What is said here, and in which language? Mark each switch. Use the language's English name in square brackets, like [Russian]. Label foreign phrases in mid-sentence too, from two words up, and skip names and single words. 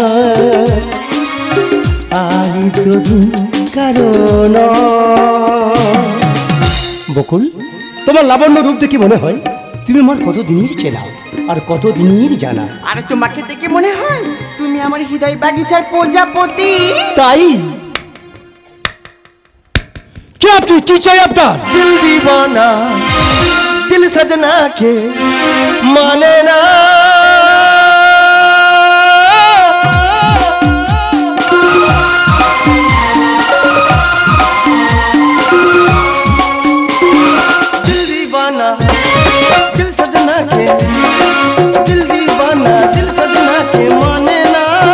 [Bangla] আজই তো দিন কারণ বকুল তোমার লাবণ্য রূপ দেখে মনে হয় তুমি আমার কত দিনের চেনা আর কত দিনের জানা আর তোমাকে দেখে মনে হয় তুমি আমার হৃদয় বাগিচার প্রজাপতি তাই কি আপনি কি চাই আপনার [Hindi] दिल दीवाना दिल सजना के माने ना दिल दीवाना दिल सजना के दिल दीवाना दिल सजना के माने ना